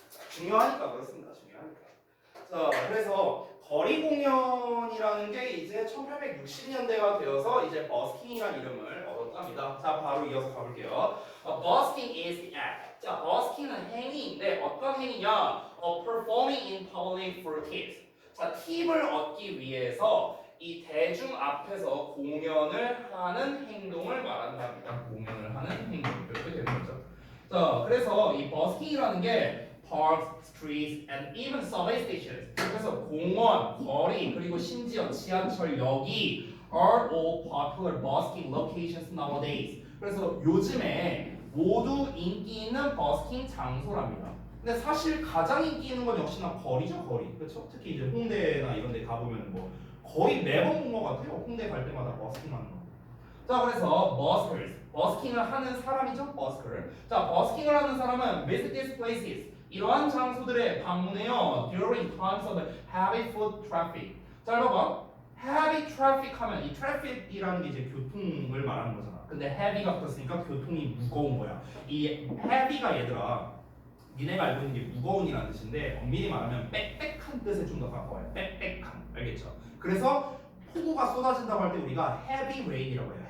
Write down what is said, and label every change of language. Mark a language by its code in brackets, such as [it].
[ko] 중요하니까 그렇습니다. 중요하니까. 자, 그래서 거리 공연이라는 게 이제 1860년대가 되어서 이제 버스킹이라는 이름을 얻었답니다. 자, 바로 이어서 가볼게요. [en] Busking is the act. [ko] 자, busking은 행위인데 어떤 행위냐? [en] Performing in public for tips. [ko] 자, 팁을 얻기 위해서 이 대중 앞에서 공연을 하는 행동을 말한답니다. 공연을 하는 행동 이렇게 되는 거죠. 자, 그래서 이 버스킹이라는 게 [en] parks, streets, and even subway stations. [ko] 그래서 공원, 거리, 그리고 심지어 지하철역이 [en] are all popular busking locations nowadays. [ko] 그래서 요즘에 모두 인기 있는 버스킹 장소랍니다. 근데 사실 가장 인기 있는 건 역시나 거리죠, 거리. 그렇죠? 특히 이제 홍대나 이런 데 가보면 뭐 거의 매번 본 것 같아요. 홍대 갈 때마다 버스킹 하는 거. 자, 그래서 buskers, 버스킹을 하는 사람이죠, busker. 자, 버스킹을 하는 사람은 [en] visit these places. [ko] 이러한 장소들에 방문해요. [en] During times of heavy foot traffic. [ko] 자, 봐봐. [en] heavy traffic [ko] 하면 이 traffic이라는 게 이제 교통을 말하는 거잖아. 근데 heavy가 붙었으니까 교통이 무거운 거야. 이 heavy가 얘들아, 니네가 알고 있는 게 무거운이라는 뜻인데 엄밀히 말하면 빽빽한 뜻에 좀 더 가까워요. 빽빽한. 알겠죠? 그래서 폭우가 쏟아진다고 할 때 우리가 [en] heavy rain [ko] 이라고 해요.